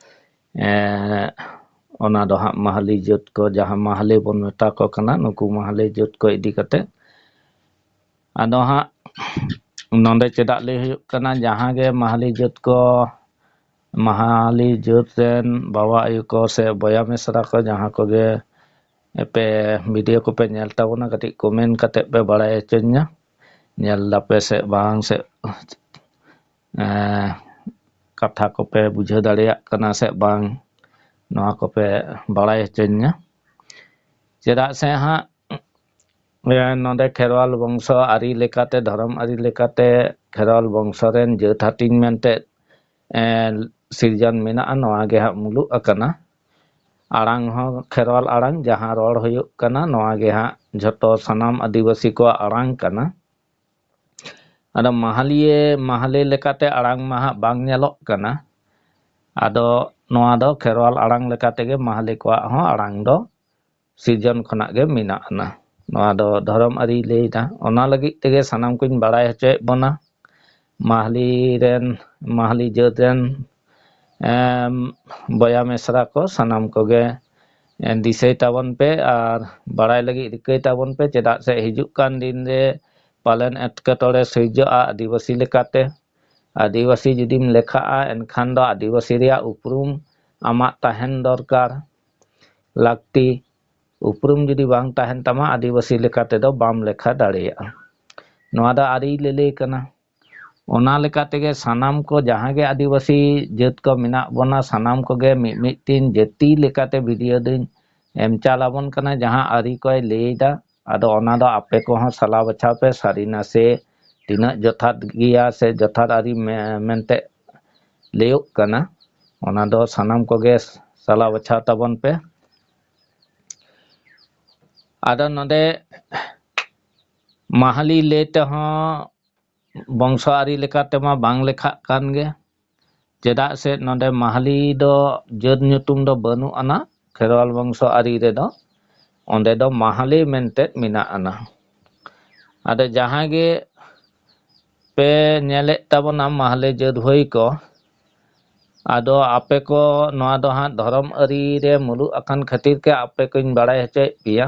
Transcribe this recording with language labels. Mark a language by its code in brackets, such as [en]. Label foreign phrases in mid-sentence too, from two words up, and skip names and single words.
[sat] ᱚᱱᱟ ᱫᱚ ᱦᱟᱸᱜ ᱢᱟᱦᱟᱞᱤ ᱡᱟᱹᱛ ᱠᱚ ᱡᱟᱦᱟᱸ ᱢᱟᱦᱟᱞᱤ ᱵᱚᱱ ᱢᱮᱛᱟ ᱠᱚ ᱠᱟᱱᱟ, ᱱᱩᱠᱩ ᱢᱟᱦᱟᱞᱤ ᱡᱟᱹᱛ ᱠᱚ ᱤᱫᱤ ᱠᱟᱛᱮ ᱟᱫᱚ ᱦᱟᱸᱜ ᱱᱚᱰᱮ ᱪᱮᱫᱟᱜ ᱞᱟᱹᱭ ᱦᱩᱭᱩᱜ ᱠᱟᱱᱟ, ᱡᱟᱦᱟᱸ ᱜᱮ ᱢᱟᱦᱟᱞᱤ ᱡᱟᱹᱛ ᱠᱚ ᱢᱟᱦᱟᱞᱤ ᱡᱟᱹᱛ ᱨᱮᱱ ᱵᱟᱵᱟ ᱟᱭᱳ ko se boya misra ko jahan koge pe video kope nyel tabona katik komen katek pe baray hocenya nyel dape se bang se katha kope bujhaw dareyak kana se bang noa kope baray hocenya chedak se hang node kherwal bongso ari lekate dharam ari lekate kherwal bongso ren jaᱹt hating mente sirjan mena'a noa ge hang muluk akana arang ho kherwal arang jahan ror huyuk kana noa ge hang jhoto sanam adivasi ko arang kana. Ado mahali lekate arang ma hang bang nyelok kana. Ado noa do kherwal arang lekate ge mahali ko ho arang do sirjan khonak ge mena'a na. Noa do dharam ari lay da ona lagit tege sanam kuñ baray hocoyet bona mahali jaᱹt ren boya mesra ko sanam koge disay tabon pe ar baray lagi rikay tabon pe chedak se hijuk kan din re palen etketore sirjo'a adivasi lekate. Adivasi judim lekha'a enkhan do adivasi reyak uprum amak tahen dorkar lakti. Uprum judi bang tahen tama adivasi lekate do bam lekha dareya'a. Noa do ari lele kana. Ona lekate ge sanam ko jahan ge adivasi jaᱹt ko menak bona sanam koge mid-tin jati lekate video din em calabon kana jahan ari koy lay da. Ado ona do ape ko ho sala bachaw pe sari nase tinak jothat giya se jothat ari mente layuk kana. Ona do sanam koge sala bachaw tabon pe. Ado node mahali lay te ho bongso ari lekate ma bang lekhak kan ge. Chedak se node mahali do jaᱹt nyutum do banuk ana kherwal bongso ari redo. Onde do mahali mente menak ana. Ado jahan ge pe nyelek tabona mahali jaᱹt hoy ko ado ape ko noa do hang dharam ari re muluk akan khatir ke ape kuñ baray hocoyet peya.